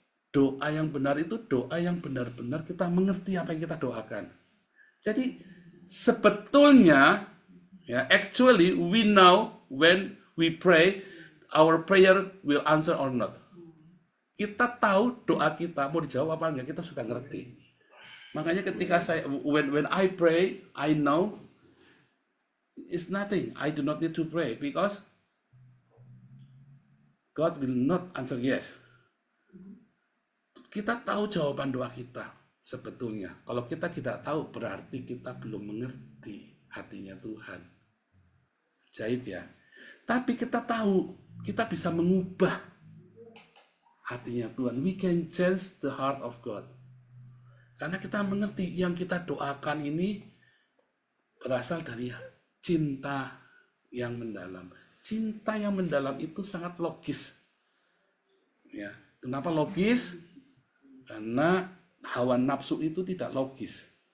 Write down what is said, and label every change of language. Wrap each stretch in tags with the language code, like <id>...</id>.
<id>Doa yang benar itu doa yang benar-benar kita mengerti apa yang kita doakan. Jadi sebetulnya, ya,</id> <en>actually we know when we pray, our prayer will answer or not.</en> <id>Kita tahu doa kita mau dijawab apa enggak, kita sudah ngerti. Makanya ketika</id> <en>when I pray, I know it's nothing. I do not need to pray because God will not answer yes.</en> <id>Kita tahu jawaban doa kita. Sebetulnya, kalau kita tidak tahu, berarti kita belum mengerti hatinya Tuhan. Ajaib ya. Tapi kita tahu, kita bisa mengubah hatinya Tuhan.</id> <en>We can change the heart of God.</en> <id>Karena kita mengerti yang kita doakan ini berasal dari cinta yang mendalam. Cinta yang mendalam itu sangat logis. Ya, kenapa logis? Karena hawa nafsu itu tidak logis.</id>